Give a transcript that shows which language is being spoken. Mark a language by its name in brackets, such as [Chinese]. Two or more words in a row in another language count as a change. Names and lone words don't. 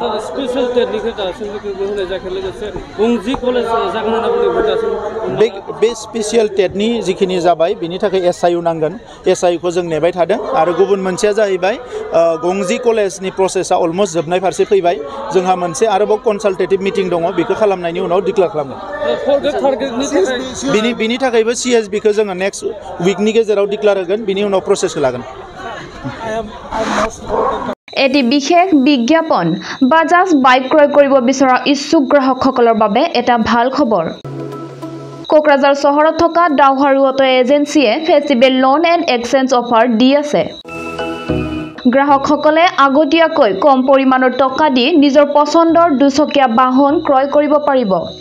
[Bodo] बे स्पेसियेल टेटनि जिखिनि जाबाय बिनि थाखाय SIU नांगोन SIU खौ जों नेबाय थादों आरो गुबुन मोनसेया जाहैबाय गंजी कलेजनि प्रसेसा अलमोस्ट जोबनाय फारसे फैबाय जोंहा मोनसे आरोबाव [English] consultative meeting [Bodo] दङ बेखौ खालामनायनि उनाव डिक्लेयार खालामगोन बिनि थाखायबो CSB खौ जोङो [English] next weekनि [Bodo] गेजेराव डिक्लेयार होगोन बिनि उनाव प्रसेसखौ लागोन [Assamese] এটি বিশেষ বিজ্ঞাপন বাজাজ বাইক ক্ৰয় কৰিব বিচৰা ইচ্ছুক গ্ৰাহকসকলৰ বাবে এটা ভাল খবৰ কোকৰাঝাৰ চহৰত থকা ডাউহাৰু অটো এজেন্সিয়ে [English] festival loan and exchange offer [Assamese] দি আছে গ্ৰাহকসকলে আগতীয়াকৈ কম পৰিমাণৰ টকা দি নিজৰ পছন্দৰ দুচকীয়া বাহন ক্ৰয় কৰিব পাৰিব